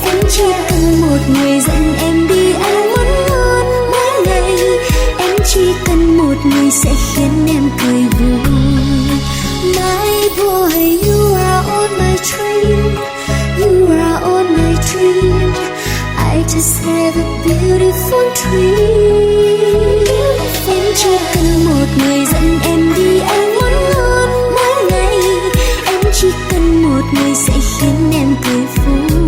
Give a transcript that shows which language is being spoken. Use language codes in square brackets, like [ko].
[vi] Chỉ cần một người dẫn em đi ăn món ngon mỗi ngày, em chỉ cần một người sẽ khiến em cười vui. [en] My boy, you are all my dream, you are all my dream. I just have a beautiful dream. [vi] Em chỉ cần một người dẫn em đi ăn món ngon mỗi ngày, em chỉ cần một người sẽ khiến em cười vui.